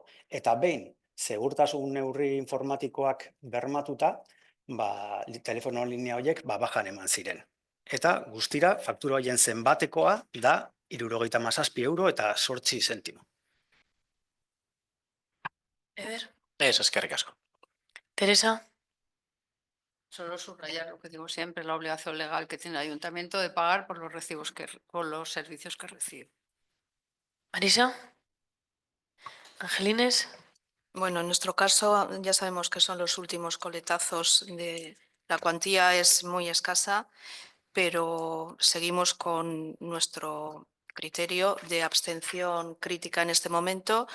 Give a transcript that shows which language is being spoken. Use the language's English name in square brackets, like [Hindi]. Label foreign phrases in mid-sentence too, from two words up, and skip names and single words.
[Basque] Eta behin, segurtasun neurri informatikoak bermatuta, telefono linea horiek bajan eman ziren. Eta guztira, faktura horien zenbatekoa da 77 euro eta 8 zentimo. Eder? Ez, eskerrik asko. Teresa? [Spanish] Solo subrayar lo que digo siempre, la obligación legal que tiene el ayuntamiento de pagar por los por los servicios que recibe. Marisa. Angelines. Bueno, en nuestro caso ya sabemos que son los últimos coletazos la cuantía es muy escasa, pero seguimos con nuestro criterio de abstención crítica en este momento.